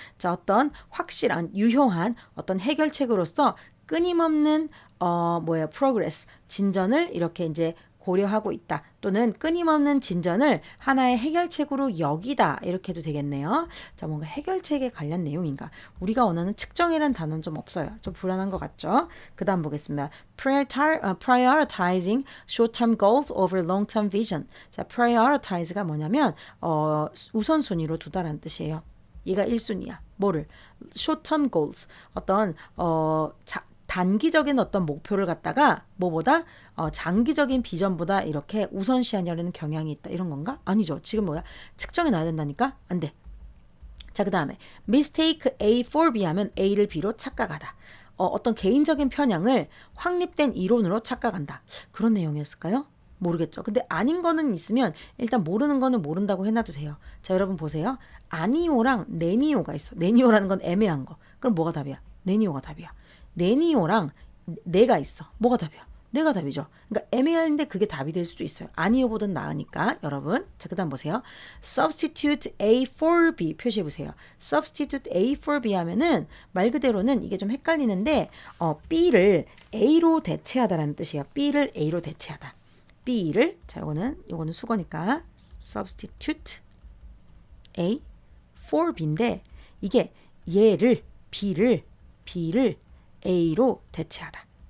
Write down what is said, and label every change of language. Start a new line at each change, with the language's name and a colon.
Korean: 자, 어떤 확실한, 유효한 어떤 해결책으로서 끊임없는 progress, 진전을 이렇게 이제 고려하고 있다. 또는 끊임없는 진전을 하나의 해결책으로 여기다. 이렇게 해도 되겠네요. 자, 뭔가 해결책에 관련 내용인가? 우리가 원하는 측정이라는 단어는 좀 없어요. 좀 불안한 것 같죠? 그 다음 보겠습니다.
English: Prioritizing short-term goals over long-term vision.
Korean: 자, prioritize가 뭐냐면 우선순위로 두다라는 뜻이에요. 얘가 1순위야. 뭐를?
English: short-term goals.
Korean: 어떤 단기적인 어떤 목표를 갖다가 뭐보다 장기적인 비전보다 이렇게 우선시하려는 경향이 있다. 이런 건가? 아니죠. 지금 뭐야? 측정해 놔야 된다니까? 안 돼. 자, 그 다음에
English: mistake A for B
Korean: 하면 A를 B로 착각하다. 어떤 개인적인 편향을 확립된 이론으로 착각한다. 그런 내용이었을까요? 모르겠죠. 근데 아닌 거는 있으면 일단 모르는 거는 모른다고 해놔도 돼요. 자, 여러분 보세요. 아니오랑 네니오가 있어. 네니오라는 건 애매한 거. 그럼 뭐가 답이야? 네니오가 답이야. 네니오랑 내가 있어. 뭐가 답이야? 내가 답이죠. 그러니까 애매한데 그게 답이 될 수도 있어요. 아니오보단 나으니까 여러분. 자, 그 다음 보세요.
English: Substitute A for B 표시해 보세요. Substitute A for B
Korean: 하면은 말 그대로는 이게 좀 헷갈리는데 B를 A로 대체하다라는 뜻이에요. B를 A로 대체하다. B를 자, 요거는 수거니까
English: substitute A for B
Korean: 인데 이게 얘를 B를 A로 대체하다.